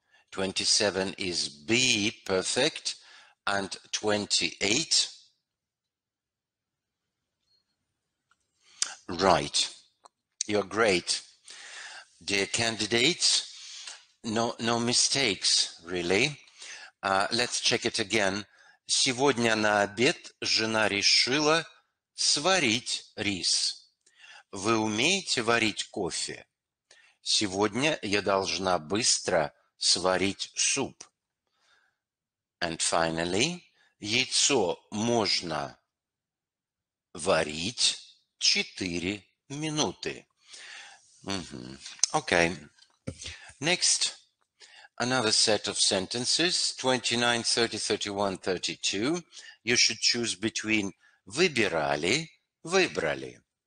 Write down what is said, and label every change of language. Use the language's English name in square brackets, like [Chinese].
[English] 27 is B. Perfect. And 28. Right. You're great. Dear candidates, no mistakes, really. Let's check it again. [Russian] Сегодня на обед жена решила сварить рис. Вы умеете варить кофе? Сегодня я должна быстро сварить суп. [English] And finally, [Russian] яйцо можно варить 4 минуты. [English] Okay. Next, another set of sentences, 29, 30, 31, 32. You should choose between [Russian] выбирали, выбрали.